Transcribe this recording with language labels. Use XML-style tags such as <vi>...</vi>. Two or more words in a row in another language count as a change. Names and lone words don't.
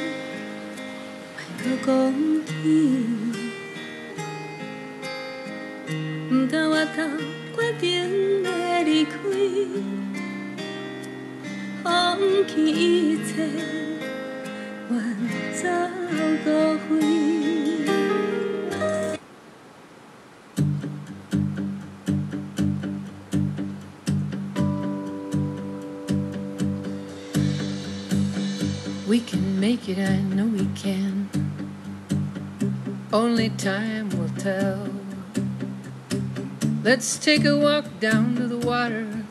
<zh>莫擱講起，不但我頭決定要離開，放棄一切，遠走高飛。</zh> <en>We can make it, I know we can. Only time will tell. Let's take a walk down to the water.</en>